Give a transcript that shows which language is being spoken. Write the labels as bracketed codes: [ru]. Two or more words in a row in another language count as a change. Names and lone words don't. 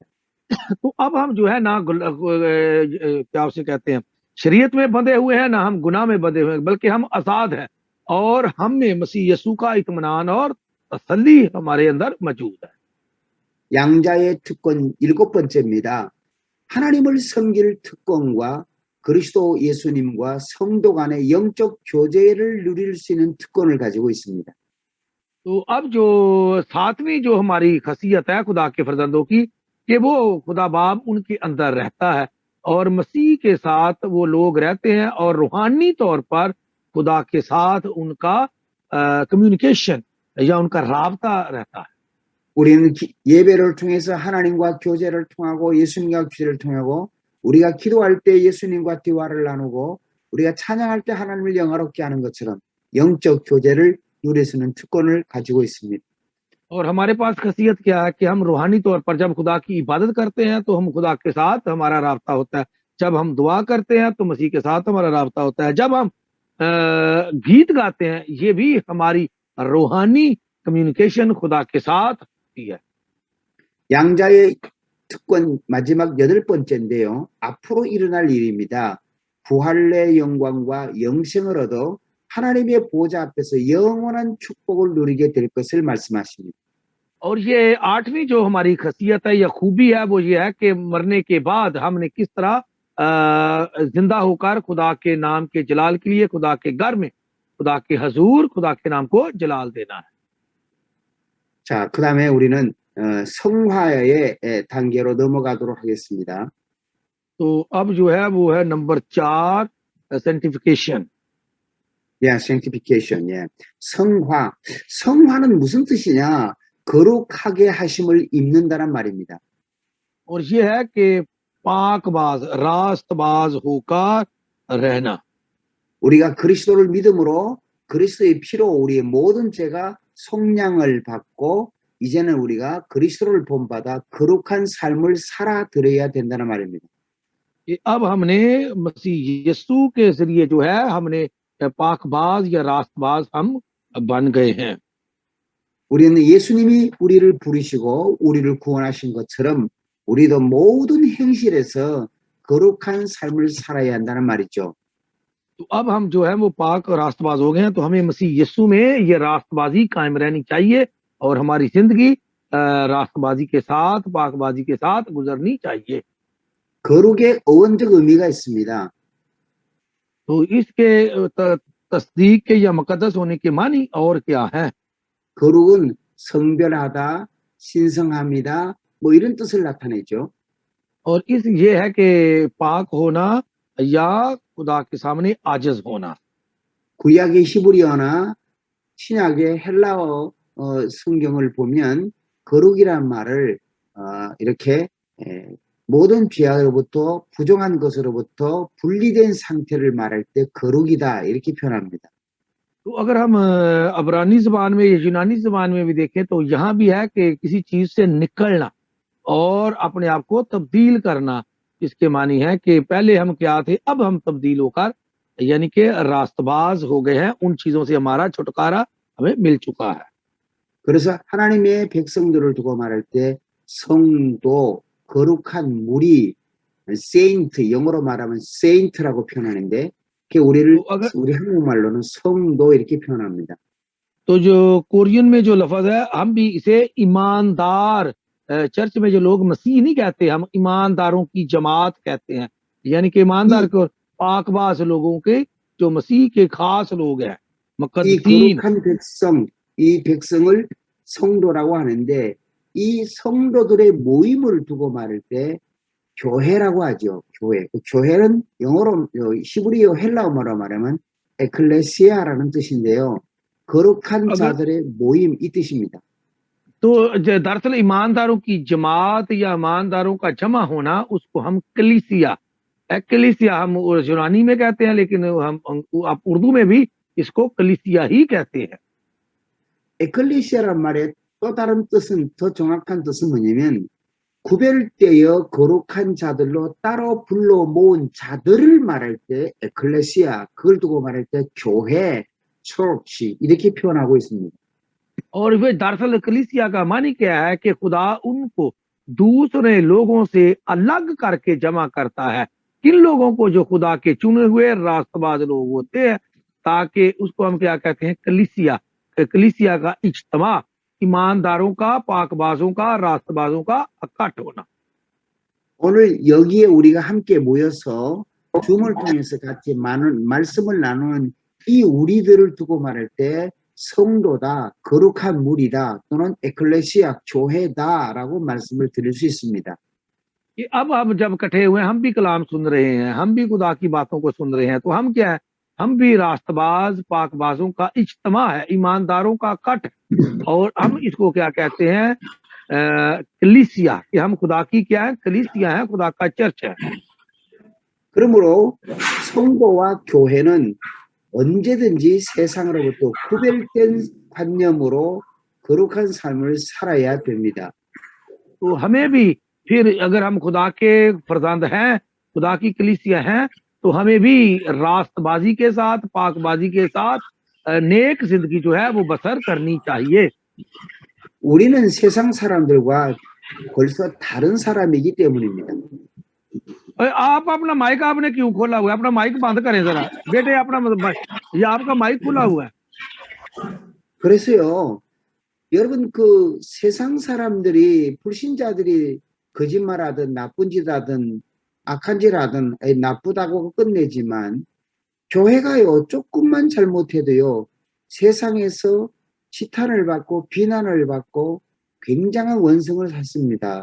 [ur] تو اب ہم جو ہے نا کیا اسے کہتے ہیں، شریعت میں بندھے ہوئے ہیں، نہ ہم گناہ میں بندھے ہوئے ہیں، بلکہ ہم آزاد ہیں، اور ہم میں مسیح یسوع کا اطمینان اور تسلی ہمارے اندر موجود ہے. [ko] 양자의 특권 7번째입니다. 하나님을 섬길 특권과 그리스도 예수님과 성도 간의 영적 교제를 누릴 수 있는 특권을 가지고 있습니다. [ur] تو اب جو ساتویں جو ہماری خاصیت ہے خدا کے فرزندوں کی، کہ وہ خدا باپ ان کے اندر رہتا ہے اور مسیح کے ساتھ وہ لوگ رہتے ہیں اور روحانی طور پر خدا کے ساتھ ان کا کمیونیکیشن یا ان کا رابطہ رہتا ہے. [ko] 우리는 예배를 통해서 하나님과 교제를 통하고 예수님과 교제를 통하고 우리가 기도할 때 예수님과 대화를 나누고 우리가 찬양할 때 하나님을 영화롭게 하는 것처럼 영적 교제를 누릴 수 있는 특권을 가지고 있습니다. [ur] اور ہمارے پاس خاصیت کیا ہے کہ ہم روحانی طور پر جب خدا کی عبادت کرتے ہیں تو ہم خدا کے ساتھ ہمارا رابطہ ہوتا ہے، جب ہم دعا کرتے ہیں تو مسیح کے ساتھ ہمارا رابطہ ہوتا ہے، جب ہم گیت گاتے ہیں یہ بھی ہماری روحانی کمیونیکیشن خدا کے ساتھ ہوتی ہے. [ko] 양자의 특권 마지막 8번째인데요. 앞으로 일어날 일입니다. 부활의 영광과 영생을 얻어 하나님의 보좌 앞에서 영원한 축복을 누리게 될 것을 말씀하십니다. [ur] اور یہ آٹھویں جو ہماری خاصیت ہے یا خوبی ہے وہ یہ ہے کہ مرنے کے بعد ہم نے کس طرح زندہ ہو کر خدا کے نام کے جلال کے لیے خدا کے گھر میں خدا کے حضور خدا کے نام کو جلال دینا ہے. [ko] 자, 그 다음에 우리는 성화의 단계로 넘어가도록 하겠습니다. [ur] تو اب جو ہے وہ ہے نمبر 4 سینٹیفیکیشن. [en] Yeah, sanctification. Yeah. [ko] 성화. 성화는 무슨 뜻이냐? 거룩하게 하심을 입는다는 말입니다. [ur] اور یہ ہے کہ پاکباز راستباز ہو کر رہنا. [ko] 우리가 그리스도를 믿음으로 그리스도의 피로 우리의 모든 죄가 속량을 받고 이제는 우리가 그리스도를 본받아 거룩한 삶을 살아드려야 된다는 말입니다. [ur] اب ہم نے مسیح یسوع کے ذریعے جو ہے ہم نے پاکباز یا راستباز ہم بن گئے ہیں. [ko] 우리는 예수님이 우리를 부르시고 우리를 구원하신 것처럼 우리도 모든 행실에서 거룩한 삶을 살아야 한다는 말이죠. [ur] تو اب ہم جو ہے وہ پاک اور راستباز ہو گئے ہیں، تو ہمیں مسیح یسوع میں یہ راستبازی قائم رہنی چاہیے اور ہماری زندگی راستبازی کے ساتھ پاکبازی کے ساتھ گزرنی چاہیے. [ko] 거룩의 어원적 의미가 있습니다. [ur] تو اس کے تصدیق کے یا مقدس ہونے کے معنی اور کیا ہے? [ko] 거룩은 성별하다, 신성합니다, 뭐 이런 뜻을 나타내죠. [ur] اور اس یہ ہے کہ پاک ہونا یا خدا کے سامنے عاجز ہونا. [ko] 구약의 히브리어나 신약의 헬라어 성경을 보면 거룩이란 말을 이렇게 모든 죄악으로부터 부정한 것으로부터 분리된 상태를 말할 때 거룩이다 이렇게 표현합니다. [ur] تو اگر ہم عبرانی زبان میں یا یونانی زبان میں بھی دیکھیں تو یہاں بھی ہے کہ کسی چیز سے نکلنا اور اپنے آپ کو تبدیل کرنا. اس کے معنی ہے کہ پہلے ہم کیا تھے، اب ہم تبدیل ہو کر یعنی کہ راستباز ہو گئے ہیں، ان چیزوں سے ہمارا چھٹکارا ہمیں مل چکا ہے. [ko] 그래서 하나님의 백성들을 두고 말할 때 성도, 거룩한 무리, 세인트, 영어로 말하면 세인트라고 표현하는데 그 우리를 우리 한국말로는 성도 이렇게 표현합니다. [ur] تو جو کورین میں جو لفظ ہے ہم بھی اسے ایماندار، چرچ میں جو لوگ مسیح نہیں کہتے، ہم ایمانداروں کی جماعت کہتے ہیں، یعنی کہ ایماندار کو پاکباز لوگوں کے جو مسیح کے خاص لوگ ہیں [ko] 이 거룩한 백성, 이 백성을 성도라고 하는데 이 성도들의 모임을 두고 말할 때 교회라고 하죠. 교회. 그 교회는 영어로 히브리어 헬라어로 말하면 에클레시아라는 뜻인데요. 거룩한 자들의 모임 이 뜻입니다. [ur] تو دراصل ایمانداروں کی جماعت یا ایمانداروں کا جمع ہونا اس کو ہم کلیسیا، کلیسیا ہم یونانی میں کہتے ہیں، لیکن ہم آپ اردو میں بھی اس کو کلیسیا ہی کہتے ہیں. [ko] 에클레시아란 말의 또 다른 뜻은, 더 정확한 뜻은 뭐냐면 구별되어 거룩한 자들로 따로 불러 모은 자들을 말할 때 에클레시아, 그걸 두고 말할 때 교회, church 이렇게 표현하고 있습니다. [ur] اور وے دراصل کلیسیا کا معنی کیا ہے کہ خدا ان کو دوسرے لوگوں سے الگ کر کے جمع کرتا ہے، کن لوگوں کو، جو خدا کے چنے ہوئے راستباز لوگ ہوتے ہیں، تاکہ اس کو ہم کیا کہتے ہیں کلیسیا، کلیسیا کا اجتماع، ایمانداروں کا، پاکبازوں کا، راستبازوں کا اکٹھ ہونا. [ko] 오늘 여기에 우리가 함께 모여서 줌을 통해서 같이 많은 말씀을 나누는 이 우리들을 두고 말할 때 성도다, 거룩한 무리다, 또는 에클레시아, 교회다라고 말씀을 드릴 수 있습니다. [ur] کہ اب جب اکٹھے ہوئے ہم بھی کلام سن رہے ہیں، ہم بھی خدا کی باتوں کو سن رہے ہیں، تو ہم کیا ہے، ہم بھی راستباز پاکبازوں کا اجتماع ہے، ایمانداروں کا اکٹھ. اور ہم اس کو کیا کہتے ہیں، کلیسیا، کہ ہم خدا کی کیا ہے، کلیسیا ہے، خدا کا چرچ ہے. [ko] 그러므로 성도와 교회는 언제든지 세상으로부터 구별된 관념으로 거룩한 삶을 살아야 됩니다. [ur] تو ہمیں بھی پھر اگر ہم خدا کے فرزند ہیں، خدا کی کلیسیا ہیں، تو ہمیں بھی راستبازی کے ساتھ، پاکبازی کے ساتھ نیک زندگی جو ہے وہ بسر کرنی چاہیے. [ko] 우리는 세상 사람들과 벌써 다른 사람이기 때문입니다. [ur] آپ اپنا مائیک آپ نے کیوں کھولا ہوا ہے؟ اپنا مائیک بند کریں ذرا بیٹے، اپنا یہ آپ کا مائیک کھلا ہوا ہے. [ko] 그래서요, 여러분 그 세상 사람들이 불신자들이 거짓말하든 나쁜 짓 하든 악한 짓 하든 나쁘다고 끝내지만 교회가요 조금만 잘못해도요 세상에서 시탄을 받고 비난을 받고 굉장한 원성을 샀습니다.